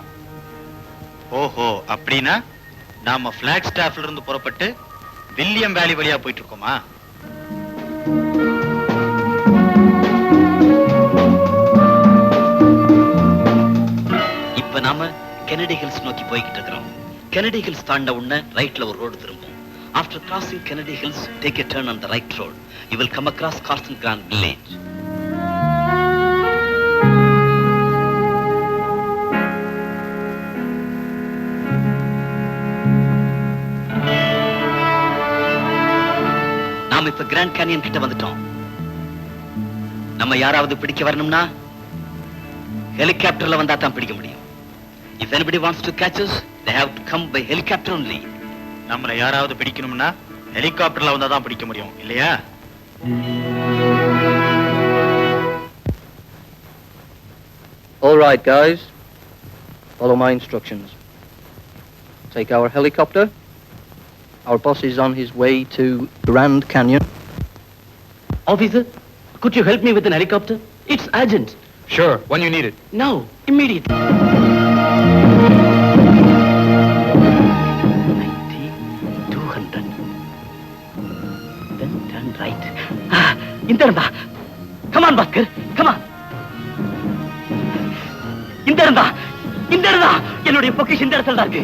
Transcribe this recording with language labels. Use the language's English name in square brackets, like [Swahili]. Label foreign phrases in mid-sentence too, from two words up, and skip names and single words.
[Tamil] ஓஹோ, அப்படின்னா நாம பிளாக் ஸ்டாஃப்ல இருந்து புறப்பட்டு வில்லியம் வேலி வழியா போயிட்டு இருக்கோமா? இப்ப நாம கெனடி ஹில்ஸ் நோக்கி போய்கிட்டு இருக்கிறோம். கெனடி ஹில்ஸ் தாண்ட உடனே ரைட்ல ஒரு ரோடு திரும்பும். [English] After crossing Kennedy Hills, take a turn on the right road. You will come across Carson Grant Village. [Tamil] நாம இப்ப கிராண்ட் கேனியன் கிட்ட வந்துட்டோம். நம்ம யாராவது பிடிக்க வரணும்னா ஹெலிகாப்டர்ல வந்தா தான் பிடிக்க முடியும். If anybody wants to catch us, they have to come by helicopter only. நம்மள யாராவது பிடிக்கணும்னா ஹெலிகாப்டர்ல வந்தா தான் பிடிக்க முடியும், இல்லையா? [English] All right, guys. Follow my instructions. Take our helicopter. Our boss is on his way to Grand Canyon. Officer, could you help me with an helicopter? It's urgent. Sure, when you need it. Now, immediately. 200. Then turn right. [Tamil] இந்த இருந்தா. [English] Come on, Bhaskar. Come on. [Tamil] இந்த இருந்தா. இந்த இருந்தா. என்னுடைய பொக்கிஷன் இந்த இடத்துல இருக்கு.